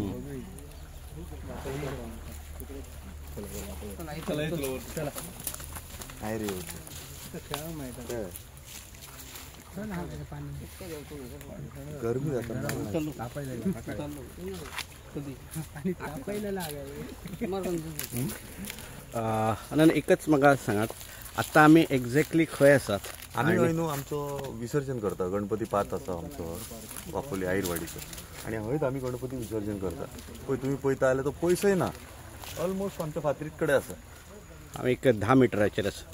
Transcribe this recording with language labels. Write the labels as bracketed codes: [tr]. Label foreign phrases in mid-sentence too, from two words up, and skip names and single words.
[kok] काय रे खेळा माहिती गरमी जातात आणि एकच म्हाका सांगात आता आमी एक्झॅक्टली खंय आसात. आम्ही हय न्हू आमचो विसर्जन करता गणपती 5 आसा आमचो वापोली आईरवाडीचो आणि हयच आमी गणपती विसर्जन करता. पळय तुमी पळयता जाल्यार तो पयसय ना ऑलमोस्ट आमच्या फातरीत कडेन आसा. आमी एक 10 मिटराचेर आसा